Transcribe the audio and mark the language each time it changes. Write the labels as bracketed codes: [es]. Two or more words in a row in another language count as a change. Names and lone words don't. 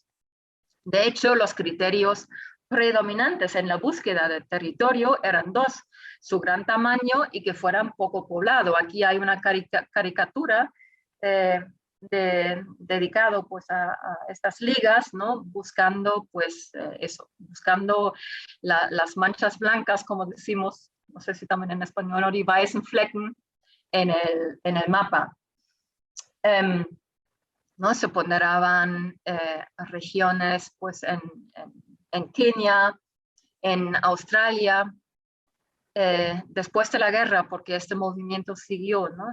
[es] De hecho, los criterios predominantes en la búsqueda de territorio eran dos: su gran tamaño y que fueran poco poblado. Aquí hay una caricatura dedicado pues a estas ligas, ¿no? Buscando pues buscando las manchas blancas, como decimos, no sé si también en español, o [de] die weißen Flecken [es] en el mapa. ¿No? Se ponderaban regiones pues en Kenia, en Australia, después de la guerra, porque este movimiento siguió, ¿no?